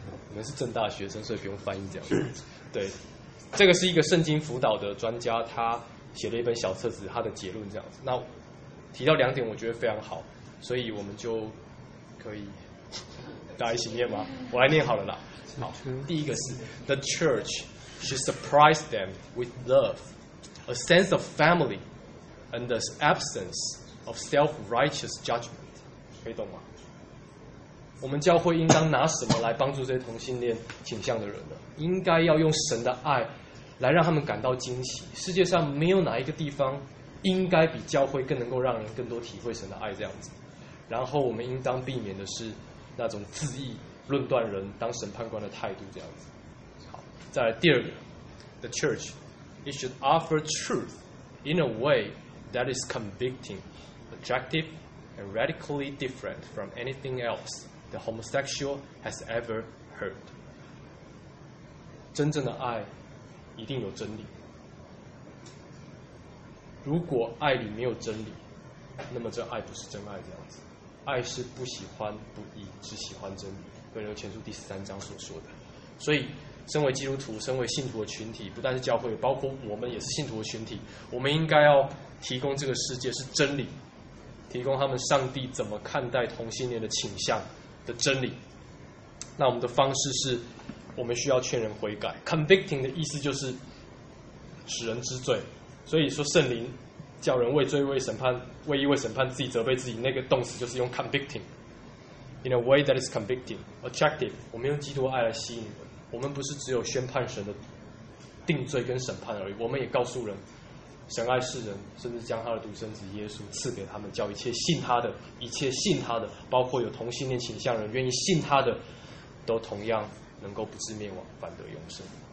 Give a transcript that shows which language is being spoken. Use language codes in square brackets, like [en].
[zh] 我们是政大学生，所以不用翻译这样。对，这个是一个圣经辅导的专家，他写了一本小册子，他的结论这样子。那提到两点，我觉得非常好，所以我们就可以大家一起念吗？我来念好了啦。好，第一个是 [en] The church should surprise them with love, a sense of family, and the absence of self-righteous judgment. [zh] 可以懂吗？我们教会应当拿什么来帮助这些同性恋倾向的人呢？应该要用神的爱来让他们感到惊喜。世界上没有哪一个地方应该比教会更能够让人更多体会神的爱这样子。然后我们应当避免的是那种自意论断人当审判官的态度这样子。好，再来第二个 [en] The church It should offer truth in a way that is convicting, attractive, and radically different from anything else. The homosexual has ever heard. [zh] 真正的爱一定有真理。如果爱里没有真理，那么这爱不是真爱这样子。爱是不喜欢不义，只喜欢真理。腓立比前书第三章所说的。所以，身为基督徒，身为信徒的群体，不但是教会，包括我们也是信徒的群体，我们应该要提供这个世界是真理，提供他们上帝怎么看待同性恋的倾向。的真理，那我们的方式是，我们需要劝人悔改。 Convicting 的意思就是使人知罪，所以说圣灵叫人畏罪、畏审判、畏义、畏审判，自己责备自己。那个动词就是用 [en] convicting in a way that is convicting, attractive。 [zh] 我们用基督爱来吸引人。我们不是只有宣判神的定罪跟审判而已，我们也告诉人，神爱世人，甚至将他的独生子耶稣赐给他们，叫一切信他的，一切信他的，包括有同性恋倾向人愿意信他的，都同样能够不至灭亡，反得永生。